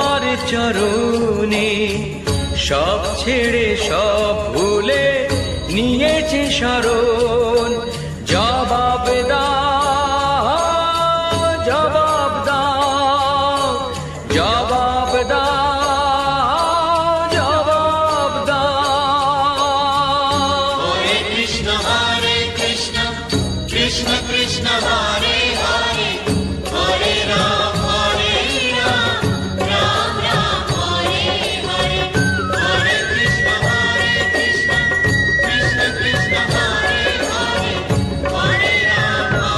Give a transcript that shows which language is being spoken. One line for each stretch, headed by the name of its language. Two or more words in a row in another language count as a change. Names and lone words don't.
Bangla: চরণে সব ছেড়ে সব ভুলে নিয়েছে শরণ। জবাব দাও, জবাব দাও, জবাব দাও, জবাব দাও।
Sanskrit: हरे कृष्ण, कृष्ण कृष्ण, हरे हरे, हरे राम, राम राम, हरे हरे, हरे कृष्ण, कृष्ण कृष्ण, हरे हरे, हरे राम,